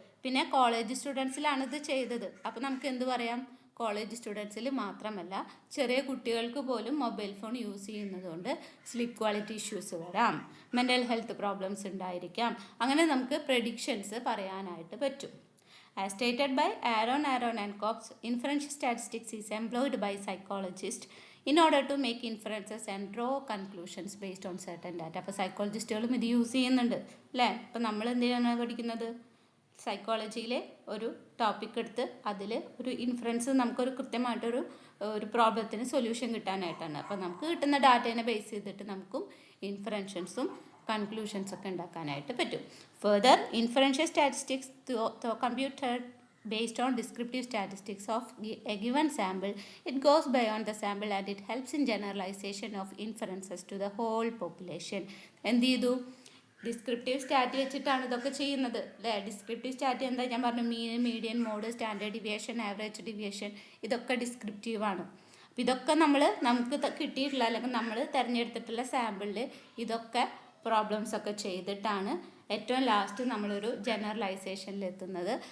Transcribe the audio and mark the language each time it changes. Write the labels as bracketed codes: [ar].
[ml] പിന്നെ കോളേജ് സ്റ്റുഡൻസിലാണ് ഇത് ചെയ്തത്. അപ്പോൾ നമുക്ക് എന്ത് പറയാം? കോളേജ് സ്റ്റുഡൻസിൽ മാത്രമല്ല, ചെറിയ കുട്ടികൾക്ക് പോലും മൊബൈൽ ഫോൺ യൂസ് ചെയ്യുന്നതുകൊണ്ട് സ്ലീപ്പ് ക്വാളിറ്റി ഇഷ്യൂസ് വരാം, മെൻ്റൽ ഹെൽത്ത് പ്രോബ്ലംസ് ഉണ്ടായിരിക്കാം. അങ്ങനെ നമുക്ക് പ്രഡിക്ഷൻസ് പറയാനായിട്ട് പറ്റും. [en] As stated by Aaron and Cobbs, inferential statistics is employed by psychologists in order to make inferences and draw conclusions based on certain data. [ml] അപ്പോൾ സൈക്കോളജിസ്റ്റുകളും ഇത് use ചെയ്യുന്നുണ്ട് അല്ലേ. അപ്പോൾ നമ്മൾ എന്തിനാണ് പഠിക്കുന്നത്? സൈക്കോളജിയിലെ ഒരു ടോപ്പിക് എടുത്ത് അതിൽ ഒരു ഇൻഫറൻസ് നമുക്കൊരു കൃത്യമായിട്ടൊരു പ്രോബ്ലത്തിന് സൊല്യൂഷൻ കിട്ടാനായിട്ടാണ്. അപ്പോൾ നമുക്ക് കിട്ടുന്ന ഡാറ്റേനെ ബേസ് ചെയ്തിട്ട് നമുക്കും ഇൻഫറൻഷൻസും കൺക്ലൂഷൻസ് ഒക്കെ ഉണ്ടാക്കാനായിട്ട് പറ്റും. [en] Further, inferential statistics computer based on descriptive statistics of a given sample, it goes beyond the sample and it helps in generalization of inferences to the whole population. [ml] എന്ത് ചെയ്തു? ഡിസ്ക്രിപ്റ്റീവ് സ്റ്റാറ്റി വെച്ചിട്ടാണ് ഇതൊക്കെ ചെയ്യുന്നത് അല്ലേ. ഡിസ്ക്രിപ്റ്റീവ് സ്റ്റാറ്റി എന്താ ഞാൻ പറഞ്ഞു? മീൻ, median, mode, standard deviation, average deviation, ഇതൊക്കെ ഡിസ്ക്രിപ്റ്റീവാണ്. അപ്പോൾ ഇതൊക്കെ നമുക്ക് കിട്ടിയിട്ടുള്ള അല്ലെങ്കിൽ നമ്മൾ തിരഞ്ഞെടുത്തിട്ടുള്ള സാമ്പിളിൽ ഇതൊക്കെ പ്രോബ്ലംസ് ഒക്കെ ചെയ്തിട്ടാണ് ഏറ്റവും ലാസ്റ്റ് നമ്മളൊരു ജനറലൈസേഷനിൽ എത്തുന്നത്.